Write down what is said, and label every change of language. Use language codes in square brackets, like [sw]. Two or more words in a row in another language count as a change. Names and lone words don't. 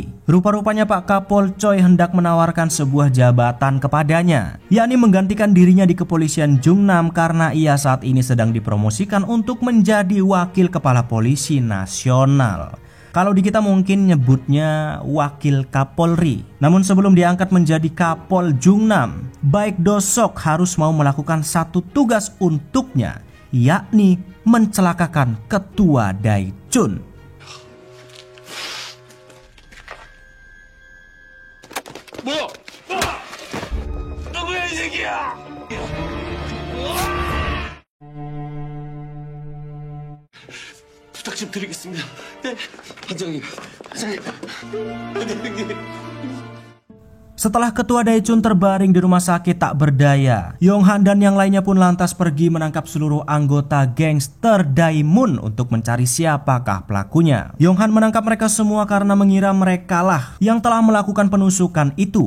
[id] Rupa-rupanya Pak Kapol Choi hendak menawarkan sebuah jabatan kepadanya, yakni menggantikan dirinya di kepolisian Jungnam karena ia saat ini sedang dipromosikan untuk menjadi wakil kepala polisi nasional. Kalau di kita mungkin nyebutnya wakil Kapolri. Namun sebelum diangkat menjadi Kapol Jungnam, Baek Do-sok harus mau melakukan satu tugas untuknya, yakni mencelakakan ketua Daechun. [ko] 뭐야? 누구야 이 새끼야? 부탁 좀 드리겠습니다. 네, 반장님. [id] Setelah ketua Daechun terbaring di rumah sakit tak berdaya, Yong-han dan yang lainnya pun lantas pergi menangkap seluruh anggota gangster Daemun untuk mencari siapakah pelakunya. Yong-han menangkap mereka semua karena mengira merekalah yang telah melakukan penusukan itu.